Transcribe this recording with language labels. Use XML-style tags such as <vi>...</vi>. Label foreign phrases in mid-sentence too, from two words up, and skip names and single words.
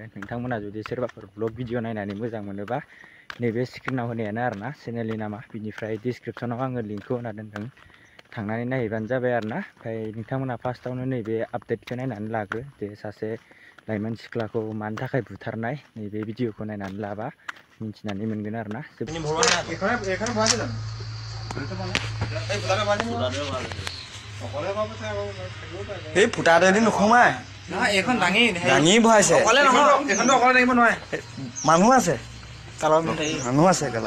<brx>नोंथांमोना जुदि सोरबाफोर ब्लग भिडिअ नायनानै मोजां मोनोबा नैबे स्क्रिनाव होनायानो आरोना चेनेलनि नामा। बिनिफ्राय डिसक्रिपसनाव आङो लिंकखौ होना दोनदों, थांनानै नायहैबानो जाबाय आरोना। ओमफ्राय नोंथांमोना फार्स्टआवनो नैबे आपडेटखौ नायनानै लाग्रो, जे सासे लाइमोन सिख्लाखौ मानि थाखाय बुथारनाय। नैबे भिडिअखौ नायनानै लाबा मिन्थिनानै मोनगोन आरोना।</brx> <as>এই ফুটাতেদি নোসোমায়, দাঙি ভৰাইছে। মানুহ আছে, মানুহ আছে কেলা।</as>